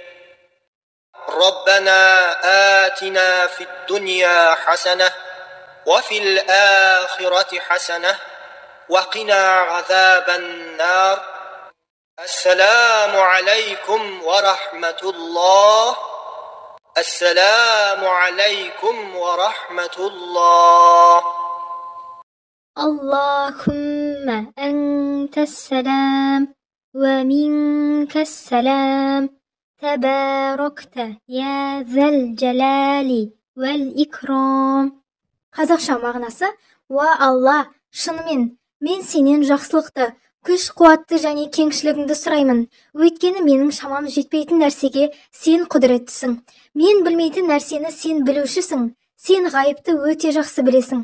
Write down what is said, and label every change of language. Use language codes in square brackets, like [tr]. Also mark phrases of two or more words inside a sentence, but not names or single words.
[ar] ربنا آتنا في الدنيا حسنة وفي الآخرة حسنة وقنا عذاب النار السلام عليكم ورحمة الله السلام عليكم ورحمة الله اللهم أنت السلام ومنك السلام تباركت يا ذا الجلال والإكرام. [kk] Қазақша мағынасы: уа Алла, шынымен мен сенен жақсылықты, күш-қуатты және кеңшілігіңді сұраймын. Өйткені менің шамам жетпейтін нәрсеге сен құдіреттісің. Мен білмейтін нәрсені сен білушісің. Сен ғайыпты өте жақсы білесің.